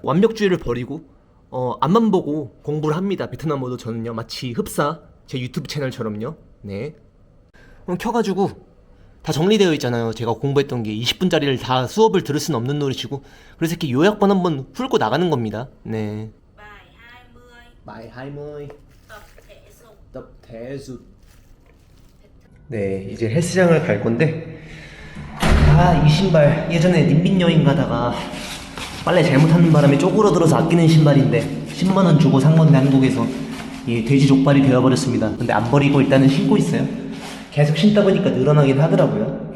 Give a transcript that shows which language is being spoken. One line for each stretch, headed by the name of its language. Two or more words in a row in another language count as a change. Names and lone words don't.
Korean: 완벽주의를 버리고 앞만 보고 공부를 합니다. 베트남어도 저는요 마치 흡사 제 유튜브 채널처럼요. 네. 켜가지고 다 정리되어 있잖아요. 제가 공부했던 게 20분짜리를 다 수업을 들을 수는 없는 노릇이고 그래서 이렇게 요약본 한번 훑고 나가는 겁니다. 네.
Vietnamese: bài 20 tập thể dục.
Korean: 네, 이제 헬스장을 갈 건데 이 신발 예전에 님빈 여행 가다가 빨래 잘못하는 바람에 쪼그러들어서 아끼는 신발인데 10만원 주고 산 건데 한국에서 이 돼지 족발이 되어버렸습니다. 근데 안 버리고 일단은 신고 있어요. 계속 신다 보니까 늘어나긴 하더라고요.